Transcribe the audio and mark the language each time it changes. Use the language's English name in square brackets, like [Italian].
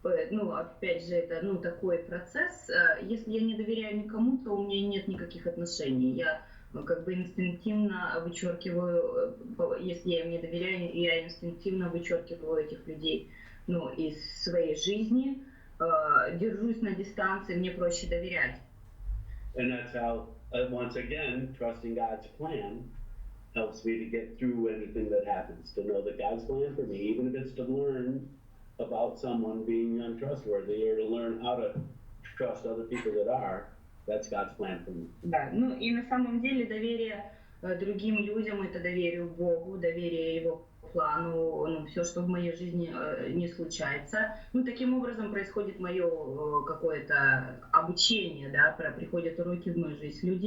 [Russian] Ну, опять же, это такой процесс. Если я не доверяю никому, то у меня нет никаких отношений. Я как бы инстинктивно вычеркиваю, если я им не доверяю, я инстинктивно вычеркиваю этих людей из своей жизни, держусь на дистанции, мне проще доверять. [English] And that's how, once again, trusting God's plan helps me to get through anything that happens, to know that God's plan for me, even if it's to learn about someone being untrustworthy or to learn how to trust other people that are, that's God's plan for me. [Russian] Да, ну и на самом деле доверие другим людям — это доверие Богу, доверие Его плану, все, что в моей жизни не случается. Ну, таким образом происходит мое какое-то обучение, да, приходят уроки в мою жизнь.